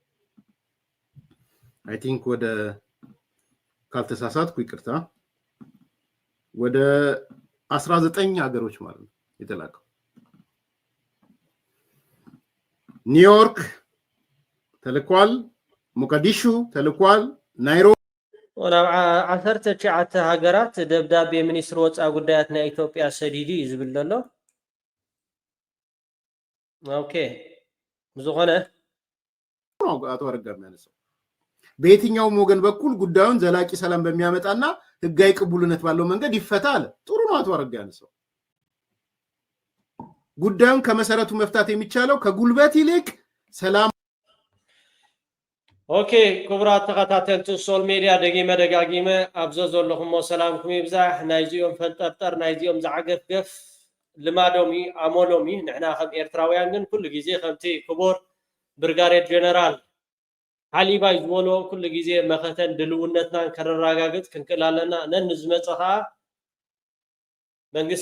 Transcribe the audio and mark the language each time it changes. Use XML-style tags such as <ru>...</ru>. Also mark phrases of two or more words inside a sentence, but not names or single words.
<en>I think</en> <am>ወደ ካልተሳሳትኩ ይቅርታ ወደ 19 ሀገሮች ማለት ነው የተላከው። ኒውዮርክ ተልኳል፣ ሞቃዲሾ ተልኳል፣ ናይሮቢ</am> <ti>ወናብ 19 ሃገራት ደብዳቤ ሚኒስትር ወፃኢ ጉዳያት ናይ ኢትዮጵያ ሰዲዲ ይዝብል ዘሎ። ኦኬ ብዙኾነ</ti> <am>አቶ አረጋ የሚያነሳው በየትኛውም ወገን በኩል ጉዳዩን ዘላቂ ሰላም በሚያመጣና ህጋዊ ቅቡልነት ባለው መንገድ ይፈታል። ጥሩ ነው። አቶ አረጋ ያነሳው ጉዳዩን ከመሰረቱ መፍታት የሚቻለው ከጉልበት ይልቅ ሰላም።</am> <ti>ኦኬ ክቡራት ተኸታተልቲ</ti> <en>social media</en> <ti>ደጋጊመ ኣብዞ ዘለኹም ሰላምኩም ይብዛሕ። ናይዚኦም ፈንጠርጠር ናይዚኦም ዝዓገፍገፍ ልማዶሚ ኣሞሎሚ ንሕና ከም ኤርትራውያን ግን ኩሉ ግዜ ከምቲ ክቡር ብርጋዴር ጀነራል ሓሊባይ ዝበሎ ኩሉ ግዜ መኸተን ድልውነትናን ከረጋግጥ ክንክእል ኣለና። ነን ዝመፀ ከዓ መንግስቲ</ti>